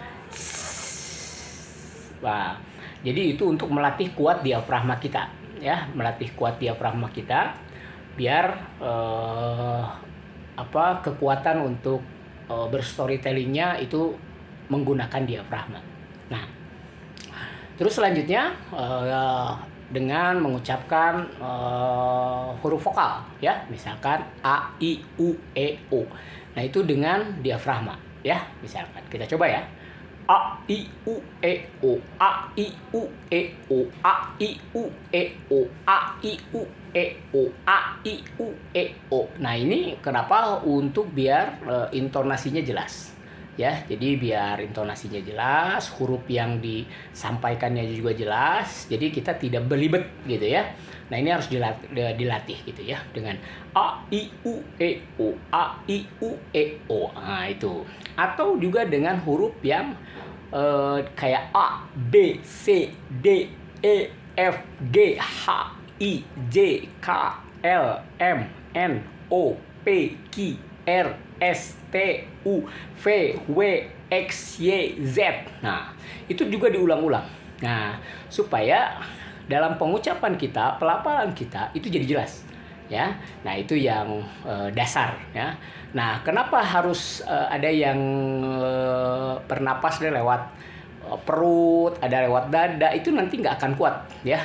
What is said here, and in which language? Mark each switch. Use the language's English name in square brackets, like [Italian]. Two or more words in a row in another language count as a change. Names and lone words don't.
[Indonesian] Wah, jadi itu untuk melatih kuat diafragma kita, ya, melatih kuat diafragma kita, biar kekuatan untuk berstorytellingnya itu menggunakan diafragma. Nah, terus selanjutnya dengan mengucapkan huruf vokal, ya, misalkan A, I, U, E, O. Nah, itu dengan diafragma, ya, misalkan kita coba ya. A I U E O, A I U E O, A I U E O, A I U E O, A I U E O. Nah, ini kenapa? Untuk biar intonasinya jelas ya. Jadi biar intonasinya jelas, huruf yang disampaikannya juga jelas. Jadi kita tidak belibet gitu ya. Nah, ini harus dilatih gitu ya, dengan A I U E O, A I U E O. Nah, itu. Atau juga dengan huruf yang kayak A, B, C, D, E, F, G, H, I, J, K, L, M, N, O, P, Q, R, S, T, U, V, W, X, Y, Z. Nah, itu juga diulang-ulang. Nah, supaya dalam pengucapan kita, pelafalan kita itu jadi jelas. Ya, nah itu yang dasar ya. Nah, kenapa harus ada yang bernapas lewat perut, ada lewat dada, itu nanti nggak akan kuat ya.